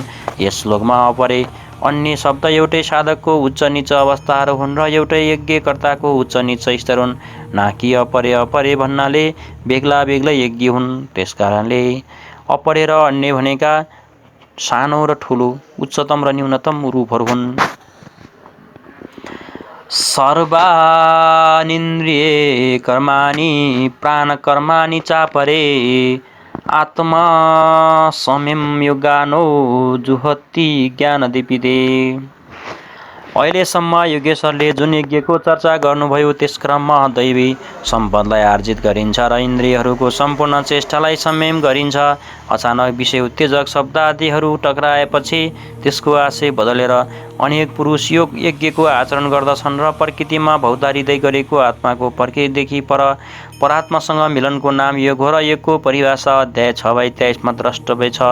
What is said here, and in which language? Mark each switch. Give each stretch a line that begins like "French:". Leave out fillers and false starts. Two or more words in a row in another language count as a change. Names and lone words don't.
Nepali: यस श्लोकमा अपरे अन्य शब्द एउटै साधकको उच्च नीच अवस्थाहरू हुन् र एउटै यज्ञकर्ताको उच्च नीच स्तर हुन्, न कि अपरे अपरे भन्नाले बेग्ला बेग्लै यज्ञ हुन्। त्यसकारणले अपरे र अन्य भनेका सानो र ठुलो, उच्चतम र न्यूनतम रूपहरू हुन्।
Sanskrit: सर्वानिन्द्रिये कर्माणि प्राणकर्माणि चापरे आत्मा सम्यम योगानो जुहति ज्ञानदीपिते।
Nepali: अहिलेसम्म योगेश्वरले जुन यज्ञको चर्चा गर्नुभयो त्यस क्रममा दैवी सम्पदलाई आर्जित गरिन्छ र इन्द्रियहरूको सम्पूर्ण चेष्टालाई संयम गरिन्छ। अचानक विषय उत्तेजक शब्द आदिहरू टक्राएपछि त्यसको आशय बदलेर अनेक पुरुष योग यज्ञको आचरण गर्दछन् र प्रकृतिमा भौतारिँदै गरेको आत्माको प्रकृतिदेखि परात्मासँग मिलनको नाम योग हो र योगको परिभाषा अध्याय 6/23 मा द्रष्टव्य छ।